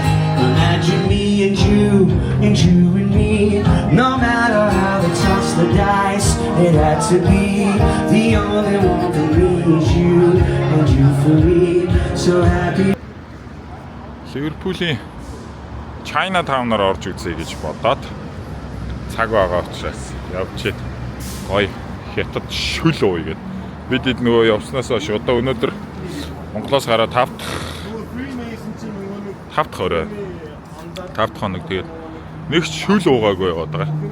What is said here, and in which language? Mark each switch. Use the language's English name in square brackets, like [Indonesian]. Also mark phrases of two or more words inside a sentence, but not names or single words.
[English] Imagine me and you and me. No matter how they toss the dice, it had to be the only one for me is you and you for me. So happy. [Mongolian] Ливерпулийн China Town-аар орж үзье гэж бодоод цаг байгаа учраас явчихэд гоё хятад шүл ууя гэд. Бид эд нөгөө явснаас хойш одоо өнөөдөр Монголоос гараад 5 дахь орой 5 дахь хоног тэгээд нэгч шүл уугаагүй яваад байгаа.